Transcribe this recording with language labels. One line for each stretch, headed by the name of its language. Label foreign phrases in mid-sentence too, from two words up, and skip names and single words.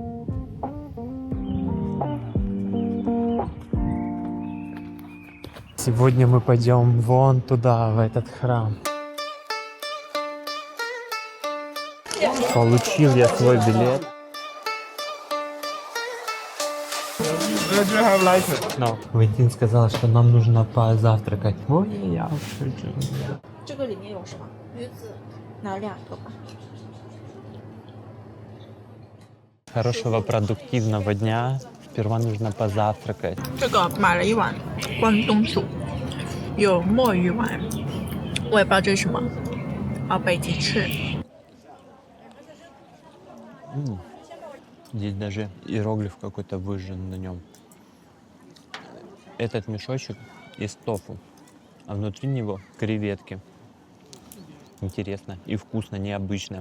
Russian: Сегодня мы пойдем вон туда, в этот храм. Получил я свой билет. No. Валентин сказал, что нам нужно позавтракать. Ой, я уже.
Chinese: 这个里面有什么？鱼子，拿2个吧。
Russian: Хорошего продуктивного дня. Сперва нужно позавтракать.
Chinese: 这个买了一碗关东煮，有墨鱼丸，我也不知道这是什么，啊，北极翅。
Russian: Здесь даже иероглиф какой-то выжжен на нем. Этот мешочек из тофу, а внутри него креветки. Интересно и вкусно, необычно.